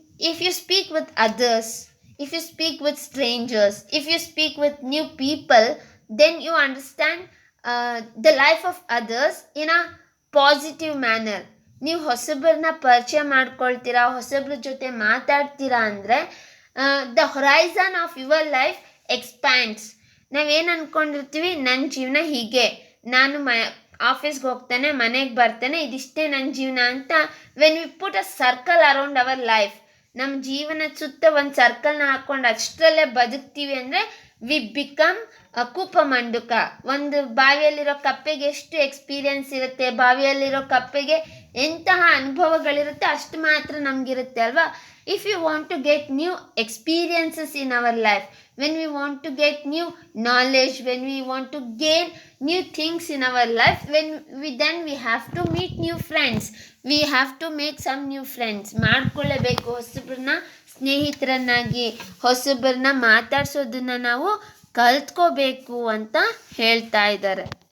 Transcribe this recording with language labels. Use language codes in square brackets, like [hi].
[en] If you speak with others, if you speak with strangers, if you speak with new people, then you understand the life of others in a positive manner. [kn] ನೀವು ಹೊಸಬ್ರನ್ನ ಪರಿಚಯ ಮಾಡ್ಕೊಳ್ತೀರಾ, ಹೊಸಬ್ರ ಜೊತೆ ಮಾತಾಡ್ತೀರಾ ಅಂದರೆ [en] The horizon of your life expands. [kn] ನಾವೇನು ಅಂದ್ಕೊಂಡಿರ್ತೀವಿ, ನನ್ನ ಜೀವನ ಹೀಗೆ, ನಾನು ಆಫೀಸ್ಗೆ ಹೋಗ್ತಾನೆ, ಮನೆಗೆ ಬರ್ತಾನೆ, ಇದಿಷ್ಟೇ ನನ್ನ ಜೀವನ ಅಂತ. [en] when we put a circle around our life, [kn] ನಮ್ಮ ಜೀವನದ ಸುತ್ತ ಒಂದು ಸರ್ಕಲ್ನ ಹಾಕ್ಕೊಂಡು ಅಷ್ಟರಲ್ಲೇ ಬದುಕ್ತೀವಿ ಅಂದರೆ [en] we become [kn] ಕೂಪ ಮಂಡುಕ. ಒಂದು ಬಾವಿಯಲ್ಲಿರೋ ಕಪ್ಪೆಗೆ ಎಷ್ಟು ಎಕ್ಸ್ಪೀರಿಯನ್ಸ್ ಇರುತ್ತೆ, ಬಾವಿಯಲ್ಲಿರೋ ಕಪ್ಪೆಗೆ ಎಂತಹ ಅನುಭವಗಳಿರುತ್ತೆ ಅಷ್ಟು ಮಾತ್ರ ನಮಗಿರುತ್ತೆ ಅಲ್ವಾ. [en] If you want to get new experiences in our life, when we want to get new knowledge, when we want to gain new things in our life, then we have to meet new friends, we have to make some new friends. [kn] ಮಾಡ್ಕೊಳ್ಳೇಬೇಕು ಹೊಸಬ್ರನ್ನ ಸ್ನೇಹಿತರನ್ನಾಗಿ, ಹೊಸಬ್ರನ್ನ ಮಾತಾಡ್ಸೋದನ್ನ ನಾವು ಕಲ್ತ್ಕೋಬೇಕು ಅಂತ ಹೇಳ್ತಾ ಇದ್ದಾರೆ.